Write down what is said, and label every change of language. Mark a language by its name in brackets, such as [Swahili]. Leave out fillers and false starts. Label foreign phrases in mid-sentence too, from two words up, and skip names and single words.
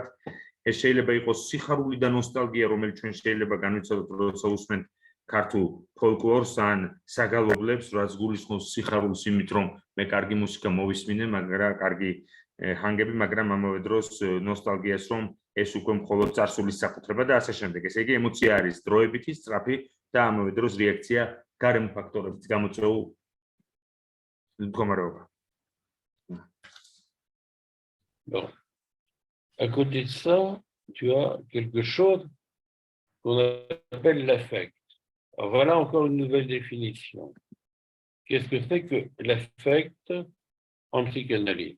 [Georgian] ეს შეიძლება იყოს სიხარული და ნოსტალგია, რომელიც ჩვენ შეიძლება განვიცადოთ, როცა უსმენთ ქართულ ფოლკლორს ან საგალობლებს, რაც გულისხმობს სიხარულს იმით, რომ მე კარგი მუსიკა მოვისმინე, მაგრამ კარგი ჰანგები, მაგრამ ამავე დროს ნოსტალგიას, რომ ეს უკვე მხოლოდ წარსულის საკუთრება და ასე შემდეგ. ესე იგი, ემოცია არის დროებითი, სწრაფი და ამავე დროს რეაქცია გარემო ფაქტორებით გამოწვეულ მდგომარეობა. [French] Bon. À côté de ça, tu as quelque chose qu'on appelle l'affect. Alors voilà encore une nouvelle définition. Qu'est-ce que c'est que l'affect en psychanalyse?